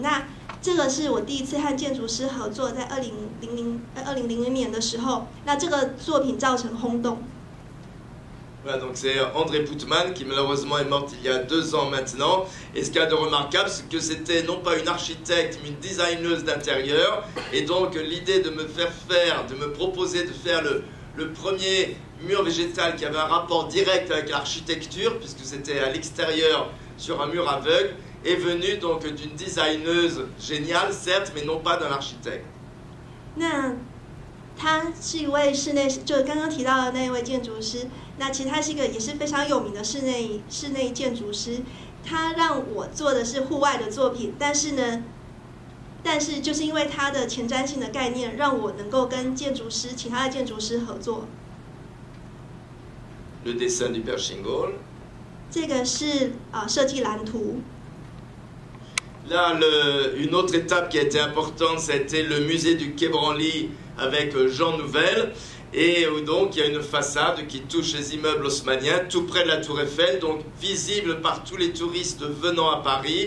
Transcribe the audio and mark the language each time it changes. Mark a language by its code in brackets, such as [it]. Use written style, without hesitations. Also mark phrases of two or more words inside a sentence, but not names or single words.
[zh] 那这个是我第一次和建筑师合作，在2000年的时候，那这个作品造成轰动。 [fr] Voilà, donc c'est André Putman qui malheureusement est morte il y a 2 ans maintenant. Et ce qu'il y a de remarquable, c'est que c'était non pas une architecte, mais une designeuse d'intérieur. Et donc l'idée de me proposer de faire le premier mur végétal qui avait un rapport direct avec l'architecture, puisque c'était à l'extérieur sur un mur aveugle, est venue donc d'une designeuse géniale, certes, mais non pas d'un architecte. [zh] 那他是一位就刚刚提到的那一位建筑师。那其实他是一个也是非常有名的室内建筑师。他让我做的是户外的作品，但是就是因为他的前瞻性的概念，让我能够跟其他的建筑师合作。 [fr] Le dessin du Pershing Hall. [zh] 这个是设计蓝图。 [fr] Là, une autre étape qui a été importante, c'était le musée du Quai Branly avec Jean Nouvel. Et donc, il y a une façade qui touche les immeubles haussmanniens, tout près de la Tour Eiffel, donc visible par tous les touristes venant à Paris.